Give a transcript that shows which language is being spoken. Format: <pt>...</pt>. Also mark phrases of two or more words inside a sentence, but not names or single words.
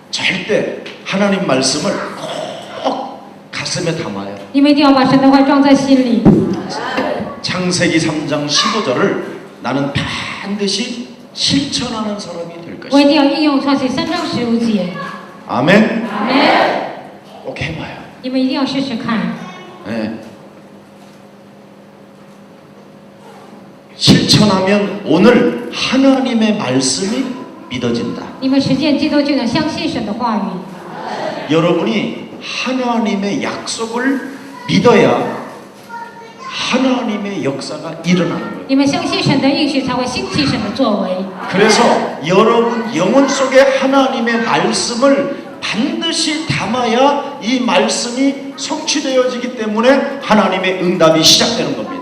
<ko>절대 하나님 말씀을 꼭 가슴에 담아요.</ko> <zh>你们一定要把神的话装在心里。</zh> <ko>창세기 3장 15절을 나는 반드시 실천하는 사람이 될</ko> <zh>我一</zh> <ko>것이다.</ko> <zh>定要应用创世3章15节。</zh> <ko>아멘.</ko> <zh>阿门。</zh> <ko>꼭 해봐요.</ko> <zh>你们一定要试试看。</zh> <ko>네. 실천하면 오늘 하나님의 말씀이 믿어진다.</ko> <zh>你们实践基督就能相信神的话语。</zh> <ko>여러분이 하나님의 약속을 믿어야 하나님의 역사가 일어나는 거예요.</ko> <zh>你们相信神的应许，才会兴起神的作为。</zh> <ko>그래서 여러분 영혼 속에 하나님의 말씀을 반드시 담아야 이 말씀이 성취되어지기 때문에 하나님의 응답이 시작되는 겁니다.</ko>